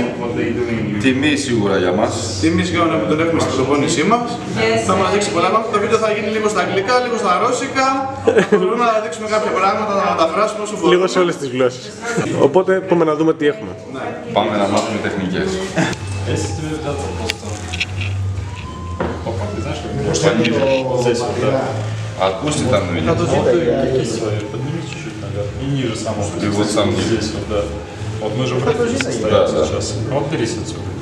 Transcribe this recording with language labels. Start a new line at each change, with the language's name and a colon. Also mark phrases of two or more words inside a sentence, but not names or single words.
Greek: Τιμή σίγουρα για μας. Τιμή σίγουρα που τον έχουμε στην προπόνησή μας. Θα μας δείξει πολλά πράγματα. Το βίντεο θα γίνει λίγο στα αγγλικά, λίγο στα ρώσικα. Μπορούμε να δείξουμε κάποια πράγματα, να μεταφράσουμε όσο μπορούμε. Λίγο σε όλες τις γλώσσες. Οπότε πάμε να δούμε τι έχουμε. Ναι. Πάμε να μάθουμε ттехнικές.
Russian: Отпусти там меня. И ниже самого. И вот сам здесь вот, да. Вот мы же в рефлексе стоим сейчас. Вот берись отсюда.